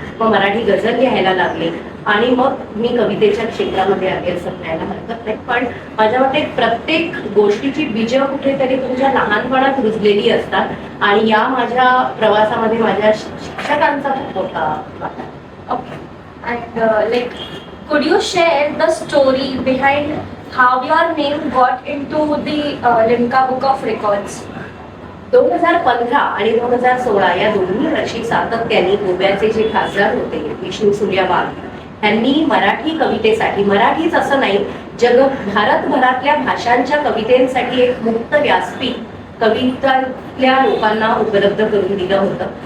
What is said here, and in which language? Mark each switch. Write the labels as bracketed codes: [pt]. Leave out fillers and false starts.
[mr] मग मराठी गझल लिहायला लागले आणि मग मी कवितेच्या क्षेत्रामध्ये आले असं म्हणायला हरकत नाही. पण माझ्या मते प्रत्येक गोष्टीची बीजं कुठेतरी तुमच्या लहानपणात रुजलेली असतात आणि या माझ्या प्रवासामध्ये माझ्या शिक्षकांचा खूप मोठा वाटा. [en] Okay. And could you share the story behind how your name got into the Limca Book of Records? [mr] 2015 आणि 2016 या दोन्ही वर्षी सातत्याने गोव्याचे जे खासदार होते विष्णू सूर्या वाघ यांनी मराठी कवितेसाठी, मराठीच असं नाही भारतभरातल्या भाषांच्या कवितेसाठी एक मुक्त व्यासपीठ कवितातल्या लोकांना उपलब्ध करून दिलं होतं.